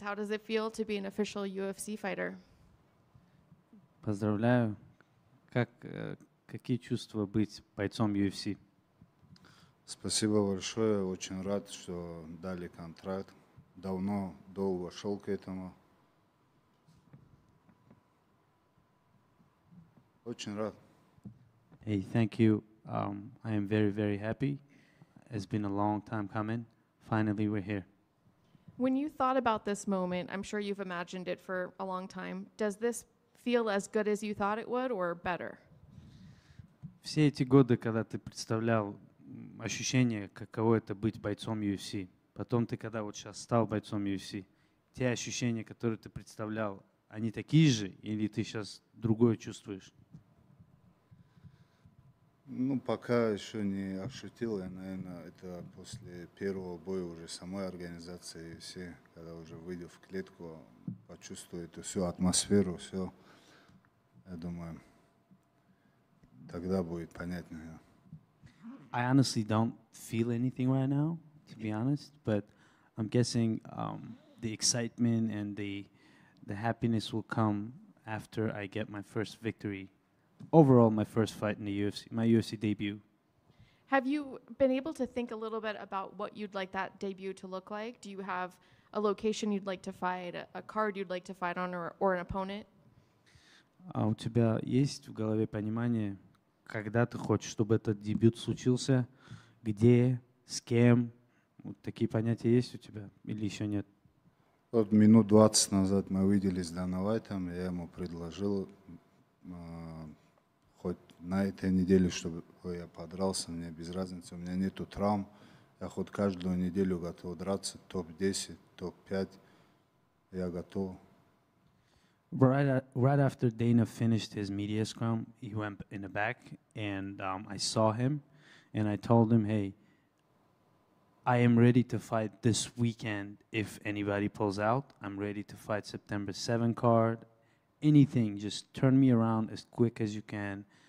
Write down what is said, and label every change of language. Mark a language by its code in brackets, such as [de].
[en] How does it feel to be an official UFC fighter? [ru] Поздравляю. Какие чувства быть бойцом UFC? Спасибо большое. Очень рад, что дали контракт. Давно, долго шел к этому. Очень рад. [en] Hey, thank you. I am very, very happy. It's been a long time coming. Finally, we're here. When you thought about this moment, I'm sure you've imagined it for a long time. Does this feel as good as you thought it would or better? [ru] Все эти годы, когда ты представлял ощущение, каково это быть бойцом UFC, потом ты, когда вот сейчас стал бойцом UFC, те ощущения, которые ты представлял, они такие же или ты сейчас другое чувствуешь? Ну, пока еще не ощутил, я, наверное, это после первого боя уже самой организации, все, когда уже выйду в клетку, почувствую эту всю атмосферу, все, я думаю, тогда будет понятно. [en] I honestly don't feel anything right now, to be honest, but I'm guessing the excitement and the happiness will come after I get my first victory. Overall, my first fight in the UFC, my UFC debut. Have you been able to think a little bit about what you'd like that debut to look like? Do you have a location you'd like to fight, a card you'd like to fight on, or an opponent? [ru] А у тебя есть в голове понимание, когда ты хочешь, чтобы этот дебют случился, где, с кем? Вот такие понятия есть у тебя или еще нет? Вот минут 20 назад мы виделись с Даной Уайтом, я ему предложил хоть на этой неделе, чтобы я подрался, мне без разницы, у меня нету травм, я хоть каждую неделю готов драться, топ-10, топ-5, я готов. [en] Right after Dana finished his media scrum, he went in the back, and I saw him, and I told him, hey, I am ready to fight this weekend if anybody pulls out. I'm ready to fight September 7 card. Anything, just turn me around as quick as you can.